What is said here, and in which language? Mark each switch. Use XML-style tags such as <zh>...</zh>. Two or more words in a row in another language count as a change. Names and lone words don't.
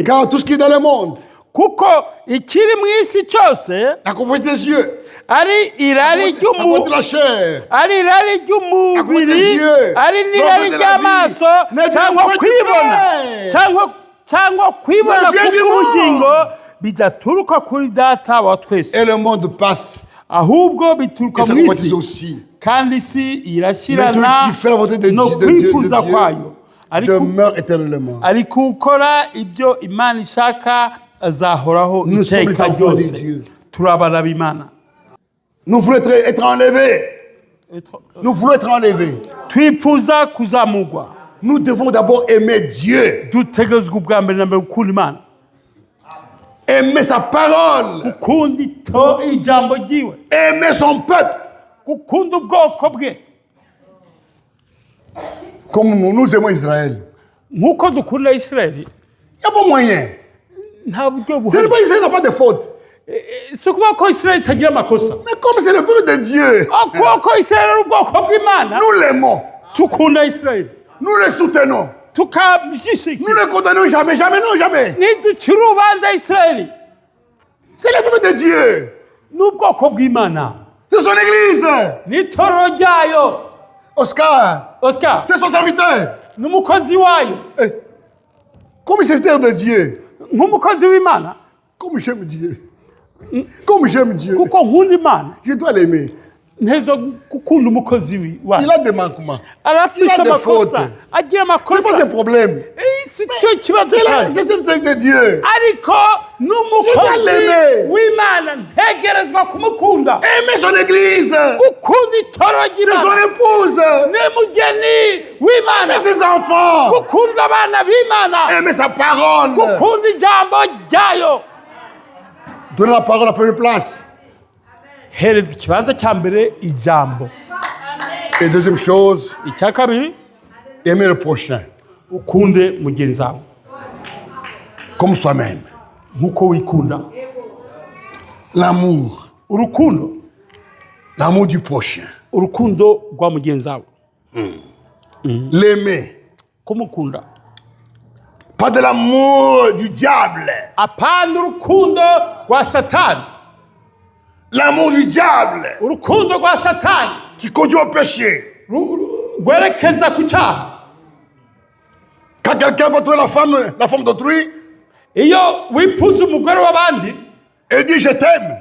<fr>Car tout ce qui est dans le monde,</fr> <rw>Kuko ikiri mu isi cyose</rw> <fr>la convoitise des yeux,</fr> <rw>ari irari</rw> <fr>la convoitise de la chair,</fr> <rw>ari irari ry'umubiri, ari n'irari ry'amaso, cyangwa kwibona cyangwa kwibona k'ubugingo bidaturuka kuri data wa twese,</rw> <fr>et le monde passe,</fr> <rw>ahubwo bituruka</rw> <fr>et sa</fr> <rw>mu</rw> <fr>convoitise</fr> <rw>isi.</rw> <fr>aussi.</fr> <rw>Kandi isi</rw> <fr>Mais</fr> <rw>irashirana</rw> <fr>celui qui fait la volonté de</fr> <rw>no</rw> <fr>Dieu, de Dieu,</fr> <rw>kwifuza kwayo,</rw> <fr>demeure éternellement.</fr> <rw>ariko ukora ibyo Imana ishaka azahoraho</rw> <fr>Nous sommes les</fr> <rw>iteka</rw> <fr>enfants de</fr> <rw>ryose.</rw> <fr>Dieu.</fr> <rw>Turi abana b'Imana.</rw> <fr>Nous voulons être enlevés. Nous voulons être enlevés.</fr> <rw>Twifuza kuzamurwa.</rw> <fr>Nous devons d'abord aimer Dieu,</fr> <rw>Dutegerezwa ubwa mbere na mbere gukunda Imana,</rw> <fr>aimer sa parole,</fr> <rw>gukunda ijambo ryiwe,</rw> <fr>aimer son peuple.</fr> <rw>gukunda ubwoko bwe</rw> <fr>Comme nous aimons Israël.</fr> <rw>nk'uko dukunda Isirayeli.</rw> <fr>Il n'y a pas moyen.</fr> <rw>Nta buryo</rw> <fr>Ce n'est</fr> <rw>buhari.</rw> <fr>pas Israël n'a pas de faute.</fr> <rw>Si ukuvuga ko Isirayeli itagira amakosa,</rw> <fr>Mais comme c'est le peuple de Dieu,</fr> <rw>kuko Isirayeli ari ubwoko bw'Imana,</rw> <fr>nous l'aimons.</fr> <rw>tukunda Isirayeli</rw> <fr>Nous le soutenons.</fr> <rw>tukamushyigikira.</rw> <fr>Nous ne le condamnons jamais, jamais, non, jamais.</fr> <rw>Niducira urubanza Isirayeli,</rw> <fr>C'est le peuple de Dieu.</fr> <rw>ni ubwoko bw'Imana,</rw> <fr>C'est son église.</fr> <rw>n'itorero ryayo.</rw> <fr>Oscar,</fr> <rw>Oscar</rw> <fr>c'est son serviteur.</fr> <rw>ni umukozi wayo,</rw> <fr>Eh, comme serviteur de Dieu,</fr> <rw>nk'umukozi w'Imana,</rw> <fr>comme j'aime Dieu, comme j'aime Dieu,</fr> <rw>kuko nkunda Imana.</rw> <fr>je dois l'aimer.</fr> <rw>Ntezo gukunda umukozi wayo.</rw> <fr>Il a des manquements.</fr> <rw>Arafise</rw> <fr>Il a des fautes.</fr> <rw>amakosa, agira</rw> <fr>C'est pas</fr> <rw>amakosa.</rw> <fr>ses problèmes.</fr> <rw>Si cyo kibazo</rw> <fr>C'est</fr> <rw>cyayo.</rw> <fr>le serviteur de Dieu.</fr> <rw>Ariko n'umukozi</rw> <fr>Je dois l'aimer.</fr> <rw>w'Imana ntegerezwa kumukunda.</rw> <fr>Aimer son église.</fr> <rw>Gukunda itorero</rw> <fr>C'est son</fr> <rw>ry'Imana</rw> <fr>épouse.</fr> <rw>n'umugeni w'Imana.</rw> <fr>Aimer ses enfants.</fr> <rw>Gukunda abana b'Imana.</rw> <fr>Aimer sa parole.</fr> <rw>Gukunda ijambo ryayo.</rw> <fr>Donner la parole à la première place.</fr> <rw>Hereza ikibanza cya mbere ijambo.</rw> <fr>Et deuxième chose,</fr> <rw>Icya kabiri,</rw> <fr>aimer le prochain</fr> <rw>ukunde mugenzi wawe</rw> <fr>comme soi-même.</fr> <rw>nk'uko wikunda.</rw> <fr>L'amour.</fr> <rw>urukundo</rw> <fr>L'amour du prochain.</fr> <rw>urukundo rwa mugenzi wawe</rw> <fr>L'aimer.</fr> <rw>kumukunda</rw> <fr>Pas de l'amour du diable.</fr> <rw>apana urukundo rwa satani</rw> <fr>L'amour du diable</fr> <rw>urukundo rwa satani</rw> <fr>qui conduit au péché.</fr> <rw>rwerekeza ku cyaha</rw> <fr>Quand quelqu'un va trouver la femme d'autrui,</fr> <rw>iyo wipfuza umugore w'abandi</rw> <fr>elle dit je t'aime.</fr>